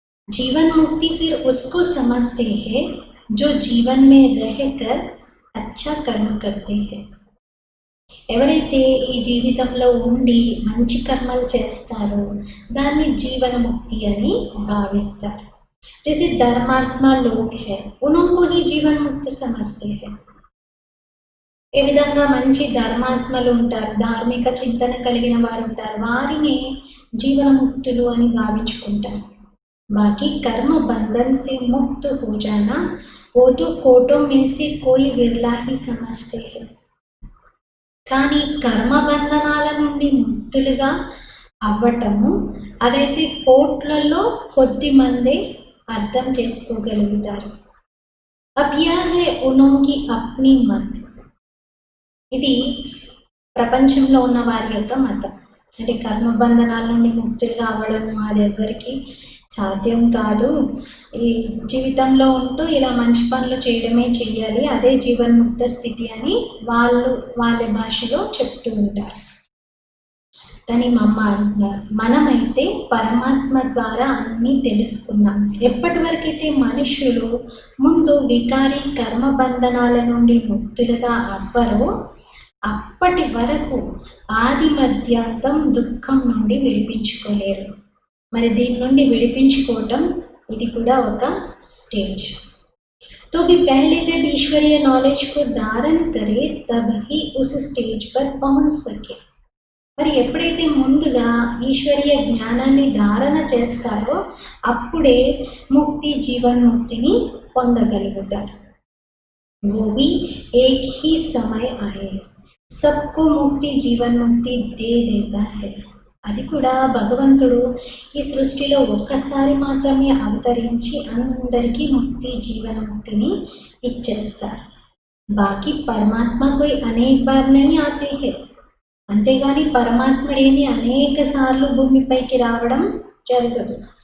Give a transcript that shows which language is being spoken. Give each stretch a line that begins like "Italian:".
Hindi: जीवन मुक्ति फिर उसको समझते हैं जो जीवन में रहकर अच्छा कर्म करते हैं.
Telugu: ఎవరైతే ఈ జీవితంలో ఉండి మంచి కర్మలు చేస్తారో దాన్ని జీవన ముక్తి అని భావిస్తారు.
Hindi: जैसे धर्मात्मा लोग हैं उनको ही जीवन मुक्त समझते हैं.
Telugu: ఏ విధంగా మంచి ధర్మాత్మలు ఉంటారు, ధార్మిక చింతన కలిగిన వారు ఉంటారు, వారిని జీవనముక్తులు అని భావించుకుంటారు.
Hindi: बाकी कर्म बंधन से मुक्त हो जाना वो तो कोटों में से कोई विरला ही समझते हैं.
Telugu: కానీ కర్మ బంధనాల నుండి ముక్తులుగా అవ్వటము అదైతే కోట్లలో కొద్ది మందే అర్థం చేసుకోగలుగుతారు.
Hindi: अब यह है उनकी अपनी मत.
Telugu: ఇది ప్రపంచంలో ఉన్న వారి యొక్క మతం. అంటే కర్మబంధనాల నుండి ముక్తులుగా అవ్వడం అది ఎవరికి సాధ్యం కాదు. ఈ జీవితంలో ఉంటూ ఇలా మంచి పనులు చేయడమే చెయ్యాలి, అదే జీవన్ముక్త స్థితి అని వాళ్ళ భాషలో చెప్తూ ఉంటారు. కానీ మమ్మ అంటున్నారు, మనమైతే పరమాత్మ ద్వారా అన్నీ తెలుసుకున్నాం. ఎప్పటి వరకైతే మనుషులు ముందు వికారి కర్మబంధనాల నుండి ముక్తులుగా అవ్వరో అప్పటి వరకు ఆది మధ్యాంతం దుఃఖం నుండి విడిపించుకోలేరు. మరి దీని నుండి విడిపించుకోవటం ఇది కూడా ఒక స్టేజ్.
Hindi: तो भी पहले जब ईश्वरीय नॉलेज को धारण करे तब ही उस स्टेज पर पहुंच सके.
Telugu: మరి ఎప్పుడైతే ముందుగా ఈశ్వరీయ జ్ఞానాన్ని ధారణ చేస్తారో అప్పుడే ముక్తి జీవన్ముక్తిని పొందగలుగుతారు.
Hindi: वो भी एक ही समय आए सबको मुक्ति जीवन मुक्ति दे देता है.
Telugu: అది కూడా భగవంతుడు ఈ సృష్టిలో ఒక్కసారి మాత్రమే అవతరించి అందరికీ ముక్తి జీవన్ముక్తిని ఇచ్చేస్తారు.
Hindi: బాకీ పరమాత్మ కోయి అనేక బార్ నహీ ఆతే హై.
Telugu: అంతేగాని పరమాత్ముడేమి అనేక సార్లు భూమిపైకి రావడం జరగదు.